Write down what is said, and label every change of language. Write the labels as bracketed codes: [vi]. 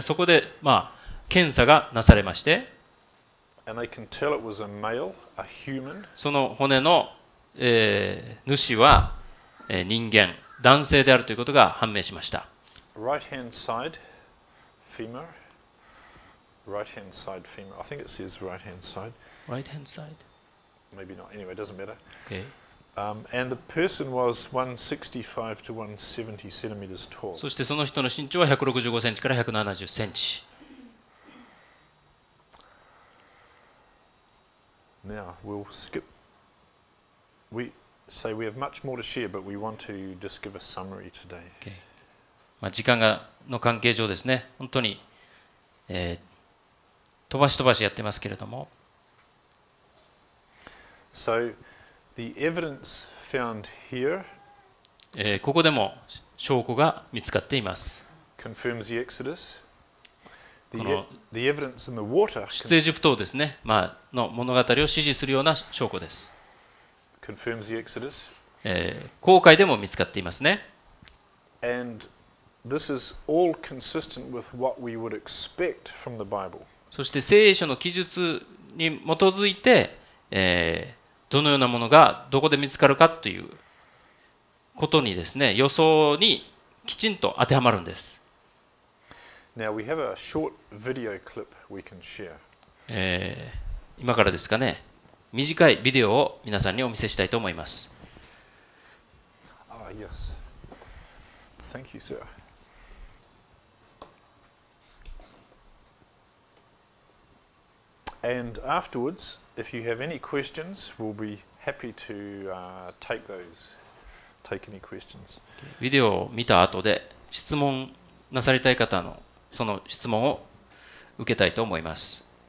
[ja] そこで検査がなされまして、 [en] and they can tell it was a male, a human. [ja] その骨の、主は、人間、男性であるということが判明しました。 [en] Right hand side femur. Right hand side femur. I think it says right hand side. Right hand side. Maybe not. Anyway, it doesn't matter. Okay. And the person was 165 to 170 centimeters tall. [ja] そしてその人の身長は165センチから170センチ。 [en] Now we'll skip. We say we have much more to share, but we want to just give a summary today. Okay. [ja] 時間の関係上ですね、本当に、飛ばしやってますけれども。 [en] So the evidence found here [ja] ここでも証拠が見つかっています。 [en] confirms the Exodus. the evidence in the water [ja] 出エジプトをですね、の物語を支持するような証拠です。 [en] confirms the Exodus. [ja] 航海でも見つかっていますね。 [en] And this is all consistent with what we would expect from the Bible. [ja] そして聖書の記述に基づいて、どのようなものがどこで見つかるかということにですね、予想にきちんと当てはまるんです。 [en] Now we have a short video clip we can share. [ja] 今からですかね、短いビデオを皆さんにお見せしたいと思います。 [en] Yes. Thank you, sir. And afterwards, if you have any questions, we'll be happy to take any questions. [ja] ビデオを見た後で質問なさりたい方のその質問を受けたいと思います。